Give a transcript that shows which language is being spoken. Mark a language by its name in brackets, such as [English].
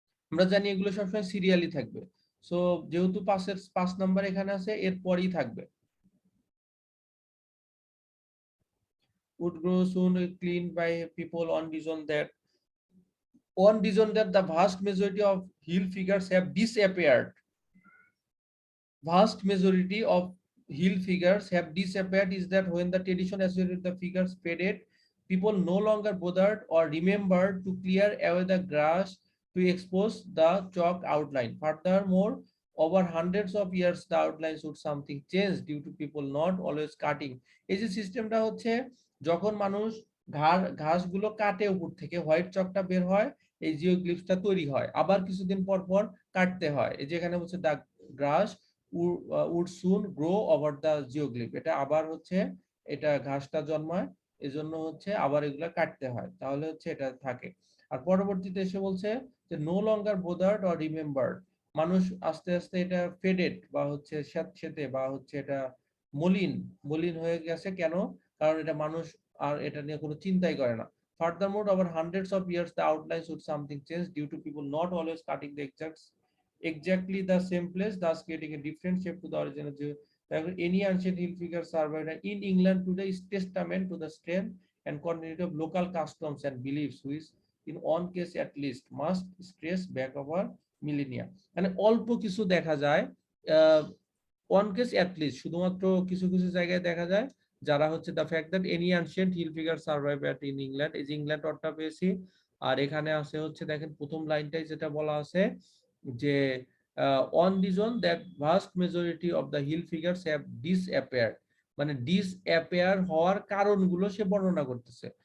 [Bangla] আমরা জানি এগুলো সবসময় সিরিয়ালি থাকবে। সো যেহেতু 5 নাম্বার এখানে আছে, এর পরেই থাকবে। [English] would grow soon cleaned by people on reason that the vast majority of hill figures have disappeared. Vast majority of hill figures have disappeared is that when the tradition associated with the figures faded, people no longer bothered or remembered to clear away the grass to expose the chalk outline. Furthermore, over hundreds of years, the outlines would something change due to people not always cutting. [Bangla] এই যে সিস্টেমটা হচ্ছে, যখন মানুষ ঘাসগুলো কাটে উপর থেকে, হোয়াইট চকটা বের হয়, এই জিওগ্লিফসটা তৈরি হয়, আবার কিছুদিন পর পর কাটতে হয়। এই যেখানে হচ্ছে [English] the grass would soon grow over the geoglyph, [Bangla] এটা আবার হচ্ছে এটা ঘাসটা জন্মায়, এজন্য হচ্ছে আবার এগুলা কাটতে হয়, তাহলে হচ্ছে এটা থাকে। আর পরবর্তীতে এসে বলছে যে [English] no longer bothered or remembered, [Bangla] মানুষ আস্তে আস্তে এটা ফেডেড বা হচ্ছে স্যাঁতসেঁতে বা হচ্ছে এটা মলিন হয়ে গেছে। কেন? কারণ এটা মানুষ আর এটা নিয়ে কোনো চিন্তাই করে না। [English] Furthermore, over hundreds of years, the outlines would something change due to people not always cutting the exactly the same place, thus creating a different shape to the original. Any ancient hill figure survived in England today is testament to the strength and continuity of local customs and beliefs, which in one case at least must stress back over millennia. [Bangla] মানে অল্প কিছু দেখা যায়, [English] one case at least, [Bangla] শুধুমাত্র কিছু কিছু জায়গায় দেখা যায়, যারা হচ্ছে [English] the fact that any ancient hill figure survived at in England, [Bangla] এই যে ইংল্যান্ড অর্থটা পেয়েছি। আর এখানে আছে হচ্ছে দেখেন প্রথম লাইনটাই যেটা বলা আছে যে [English] on reason that vast majority of the hill figures have disappeared, [Bangla] মানে disappear হওয়ার কারণগুলো সে বর্ণনা করতেছে।